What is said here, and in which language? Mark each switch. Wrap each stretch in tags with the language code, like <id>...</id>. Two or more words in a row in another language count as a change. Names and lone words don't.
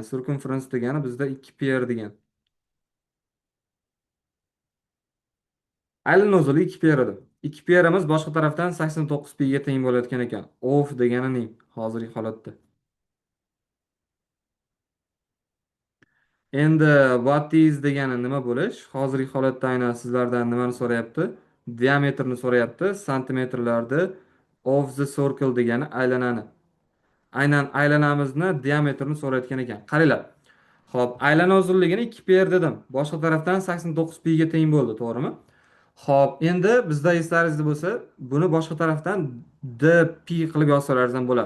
<uz>Circumference degani bizda 2 pi degan. Aylana uzunligi 2 pi edi. 2 pi'imiz boshqa tarafdan 89 pi ga teng bo'layotgan ekan. Of deganining hozirgi holatda. Endi</uz> <en>what is</en> <uz>degani nima bo'lish? Hozirgi holatda aynan sizlardan nimani so'rayapti? Diametrni so'rayapti, santimetrlarda.</uz> <en>Of the circle</en> <uz>degani aylanani. Aynan aylanamizni diametrini so'rayotgan ekan. Qaranglar. Xo'p, aylana uzunligini 2 pi dedim. Boshqa tarafdan 89 pi ga teng bo'ldi, to'g'rimi? Xo'p, endi bizda eslaringizda bo'lsa, buni boshqa tarafdan dp qilib yozsalaringiz ham bo'ladi.</uz>